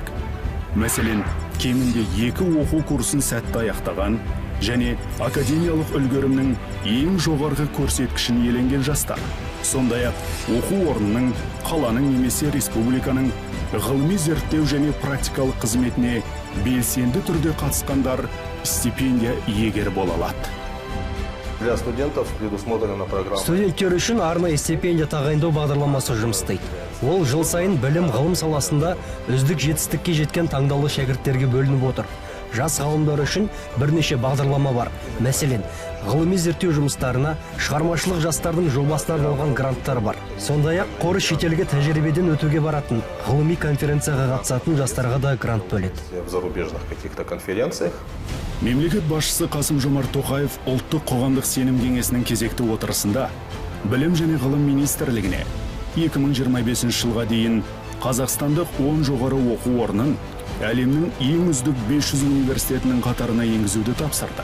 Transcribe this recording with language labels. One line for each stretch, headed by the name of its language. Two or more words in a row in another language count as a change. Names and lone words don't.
Kazakh: Мәселен, кемінде 2 оқу курсын сәтті аяқтаған және академиялық үлгерімнің ең жоғарғы көрсеткішін иеленген жастар. Сондай-ақ оқу орнының, қаланың немесе республиканың ғылыми зерттеу және практикалық қызметіне белсенді түрде қатысқандар стипендия иегері бола алады.
Russian: Для студентов предусмотрена программа.
Kazakh: Студенттер үшін арнайы стипендия тағайындау бағдарламасы жұмыс істейді. Ол жыл сайын білім ғылым саласында үздік жетістікке жеткен таңдаулы шәкірттерге бөлініп отыр. Жас ғалымдар үшін бірнеше бағдарлама бар. Мәселен, ғылыми зерттеу жұмыстарына шығармашылық жастардың жобасына арналған гранттар бар. Сондай-ақ қор шетелге тәжірибеден өтуге баратын, ғылыми конференцияға қатысатын жастарға да грант бөледі.
Russian: В зарубежных каких-то конференциях.
Kazakh: Мемлекет басшысы Қасым-Жомарт Тоқаев ұлттық қоғамдық сенім кеңесінің кезекті отырысында білім және ғылым министрлігіне 2025 жылға дейін Қазақстандық 10 жоғары оқу орнын әлемнің ең үздік 500 университетінің қатарына енгізуді тапсырды.